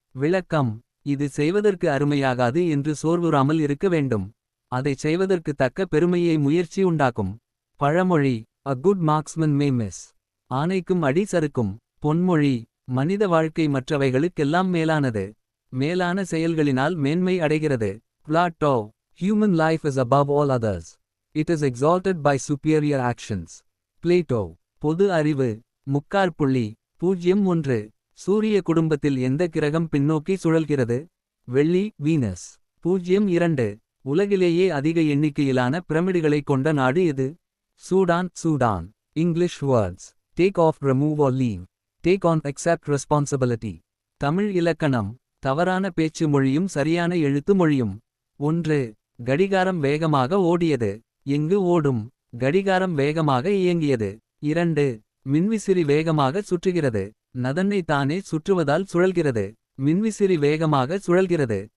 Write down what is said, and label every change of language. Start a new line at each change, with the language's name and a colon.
Tamil: விளக்கம்: இது செய்வதற்கு அருமையாகாது என்று சோர்வுறாமல் இருக்க வேண்டும். அதைச் செய்வதற்கு தக்க பெருமையை முயற்சி உண்டாக்கும். பழமொழி:
English: A good marksman may miss.
Tamil: ஆனைக்கும் அடி சறுக்கும். பொன்மொழி: மனித வாழ்க்கை மற்றவைகளுக்கெல்லாம் மேலானது. மேலான செயல்களினால் மேன்மை அடைகிறது.
English: Plato: Human life is above all others. It is exalted by superior actions.
Tamil: Plato. பொது அறிவு. முக்காற்புள்ளி. 01. சூரிய குடும்பத்தில் எந்த கிரகம் பின்னோக்கி சுழல்கிறது? வெள்ளி, வீனஸ். 02. உலகிலேயே அதிக எண்ணிக்கையிலான பிரமிடுகளைக் கொண்ட நாடு எது? Sudan.
English: English words: take off, remove or leave. Take on, accept responsibility.
Tamil: Tamil இலக்கணம். தவறான பேச்சு மொழியும் சரியான எழுத்து மொழியும். 1. கடிகாரம் வேகமாக ஓடியது. எங்கு ஓடும்? கடிகாரம் வேகமாக இயங்கியது. 2. மின்விசிறி வேகமாக சுற்றுகிறது. நதன்னை தானே சுற்றுவதால் சுழல்கிறது. மின்விசிறி வேகமாக சுழல்கிறது.